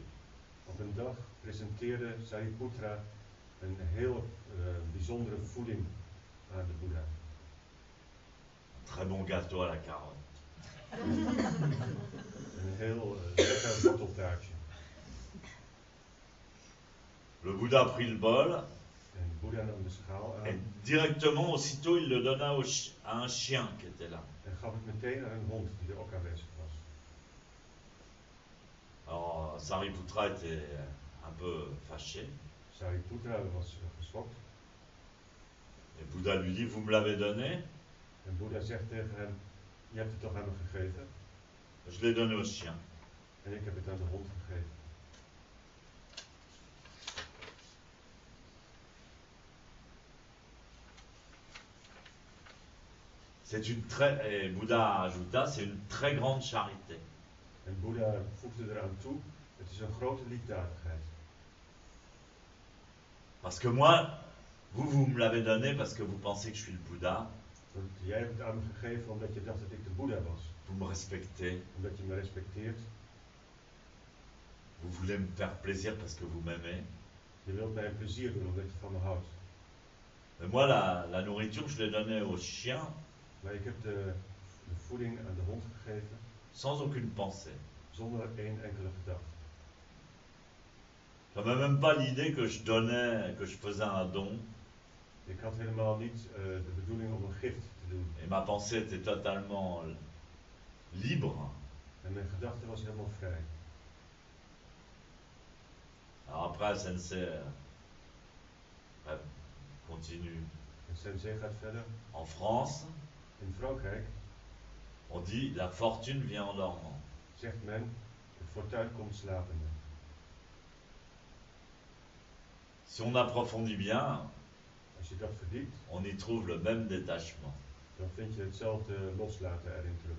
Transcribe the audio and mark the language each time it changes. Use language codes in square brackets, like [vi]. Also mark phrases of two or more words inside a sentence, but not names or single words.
[nl] Op een dag presenteerde Sariputra een heel bijzondere voeding aan de Boeddha. [fr] Un très bon gâteau à la carotte. [nl] Een heel lekker worteltaartje. [fr] Le Bouddha prit le bol [nl] En de Boeddha nam de schaal aan [fr] et directement, aussitôt, il le donna à un chien qui était là. [nl] en gaf het meteen aan een hond die er ook aanwezig was. [fr] Alors, Sariputra était un peu fâché. [nl] Sariputra was geschokt. [fr] Et Bouddha lui dit, vous me l'avez donné? [nl] En Boeddha zegt tegen hem, je hebt het toch aan me gegeven? [fr] Je l'ai donné au chien. [nl] En ik heb het aan de hond gegeven. [fr] Et Bouddha ajouta, c'est une très grande charité. [nl] En Boeddha voegde eraan toe, het is een grote liefdadigheid. [fr] Parce que moi, vous me l'avez donné parce que vous pensez que je suis le Bouddha. [nl] Want jij hebt het aan me gegeven omdat je dacht dat ik de Boeddha was. [fr] Vous me respectez. [nl] Omdat je me respecteert. [fr] Vous voulez me faire plaisir parce que vous m'aimez. [nl] Je wilt mij een plezier doen omdat je van me houdt. [fr] Mais moi, la nourriture, je l'ai donnée au chien [nl] Maar ik heb de voeding aan de hond gegeven [fr] sans aucune pensée. [nl] zonder één enkele gedachte. [fr] J'avais même pas l'idée que je faisais un don. [nl] Ik had helemaal niet de bedoeling om een gift te doen. [fr] Et ma pensée était totalement libre. [nl] En mijn gedachte was helemaal vrij. [fr] Alors après, Sensei continue. [nl] En Sensei gaat verder. [fr] En France, [nl] In Frankrijk [fr] on dit la fortune vient en dormant. [nl] zegt men, de fortuin komt slapende. [fr] Si on approfondit bien, [nl] Als je dat verdiept, [fr] on y trouve le même détachement. [nl] dan vind je hetzelfde loslaten erin terug.